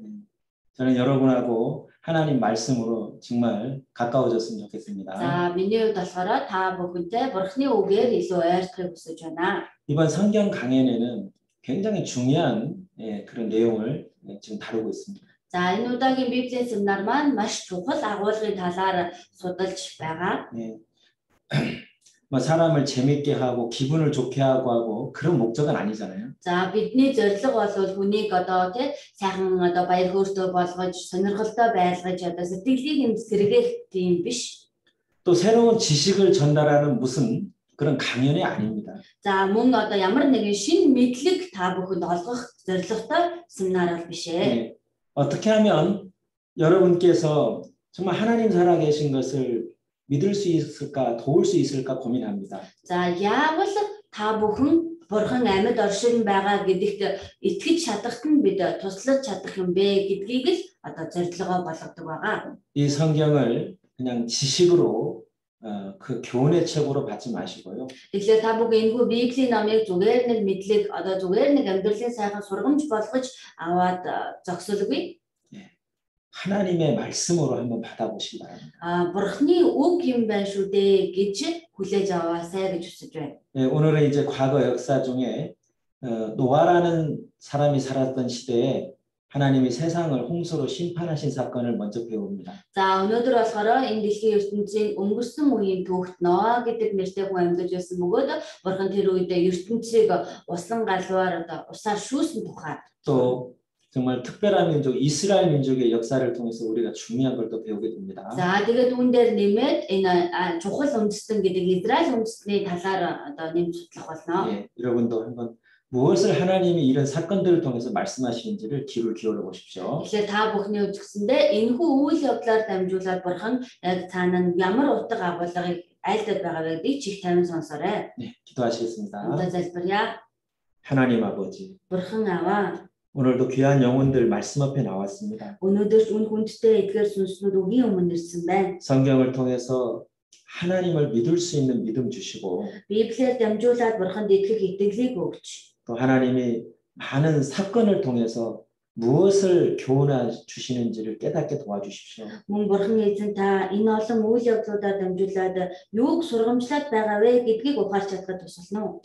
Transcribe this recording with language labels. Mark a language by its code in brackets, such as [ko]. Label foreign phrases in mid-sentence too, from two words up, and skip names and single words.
[ko] 저는 여러분하고 하나님 말씀으로 정말 가까워졌으면 좋겠습니다. 자, 민요 다서로 다 보군데 버크니 오게 리소에 스크립스잖아. 이번 성경 강연에는 굉장히 중요한 그런 내용을 지금 다루고 있습니다. 자, [mn] энэ удаагийн Библийн семинар маань маш чухал агуулгын талаар судалж байгаа. [ko] 네. 뭐 사람을 재밌게 하고 기분을 좋게 하고 그런 목적은 아니잖아요. [mn] За, бидний зорилго бол хүнийг одоо тий сайхан одоо баяр хөөртэй болгож, сонирхолтой байлгаж одоо сэтгэлийг сэргээх тийм биш. [ko] 또 새로운 지식을 전달하는 무슨 그런 강연이 아닙니다. [mn] За, мөн одоо ямар нэгэн шинэ мэдлэг та бүхэнд олгох зорилготой семинар бол биш ээ. [ko] 네. 어떻게 하면 여러분께서 정말 하나님 살아계신 것을 믿을 수 있을까, 도울 수 있을까 고민합니다. [mn] За, яавал та бүхэн бурхан амьд оршин байгаа гэдэгт итгэж чадахт нь бид туслаж чадах юм бэ гэдгийг л одоо зорилгоо болгодог байгаа. [ko] 이 성경을 그냥 지식으로 그 교훈의 책으로 받지 마시고요. [mn] Тэгэхээр та бүхэн энэхүү Библийн номыг зүгээр нэг мэдлэг одоо зүгээр нэг амьдралын сайхан сургамж болгож аваад зогсолгүй. [ko] 하나님의 말씀으로 한번 받아보시기 바랍니다. [mn] бурхны үг юм байна шүү дээ гэж хүлээж аваасай гэж хүсэж байна. [ko] 네, 오늘은 이제 과거 역사 중에 노아라는 사람이 살았던 시대에 하나님이 세상을 홍수로 심판하신 사건을 먼저 배웁니다. [mn] За, өнөөдөр болохоор энэ дэлхийн ертөнцийн өнгөрсөн үеийн түүхт Ноа гэдэг нэртэй хүн амьдарч байсан бөгөөд бурхан тэр үед ертөнцийг усан галваар одоо усаар шүүсэн тухай. [ko] 또 정말 특별한 민족 이스라엘 민족의 역사를 통해서 우리가 중요한 걸 또 배우게 됩니다. [mn] За, тэгээд үүн дээр нэмээд энэ чухал үндэстэн гэдэг Израиль үндэстний талаар одоо нэмж судлах болно. [ko] 예, 여러분도 한번 무엇을 하나님이 이런 사건들을 통해서 말씀하시는지를 귀를 기울여 보십시오. [mn] Тэгэхээр та бүхний үзэсгэндээ энэхүү үйл явдлаар дамжуулаад бурхан яг цаана нь ямар утга агуулгыг айлдаад байгаа гэдгийг чих тавин сонсоорой. [ko] 네, 기도하시겠습니다. [mn] Одоо залбирая. [ko] 하나님 아버지. [mn] бурхан аваа. [ko] 오늘도 귀한 영혼들 말씀 앞에 나왔습니다. [mn] өнөөдөр үн хүндтэй эдгээр сүнснүүд үгийн өмнө ирсэн байна. [ko] 성경을 통해서 하나님을 믿을 수 있는 믿음 주시고 [mn] Библиэр дамжуулаад бурханд итгэх итгэлийг өгч. [ko] 또 하나님이 많은 사건을 통해서 무엇을 교훈해 주시는지를 깨닫게 도와주십시오. [mn] Мөн бурхан эзэн та энэ олон үйл явдлуудаар дамжуулаад юуг сургамжлаад байгаа вэ гэдгийг ухаарч чадхад тусална уу?